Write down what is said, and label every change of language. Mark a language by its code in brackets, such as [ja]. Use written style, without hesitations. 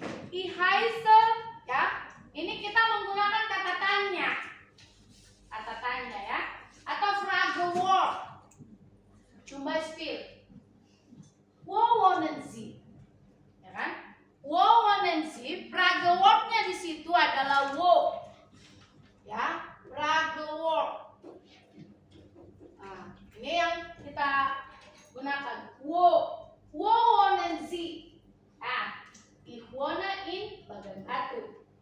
[de] Ich heiße [id] ya. Ini kita menggunakan kata tanya ya, atau Fragewort. [de] Zum Beispiel, wo wohnen Sie? [id] Ya kan? [de] Wo wohnen Sie? [id] Fragewort-nya di situ adalah wo. Ya, Fragewort. Nah, ini yang kita gunakan. [de] Wo wohnen Sie? Ah, ich wohne in Bagan Batu.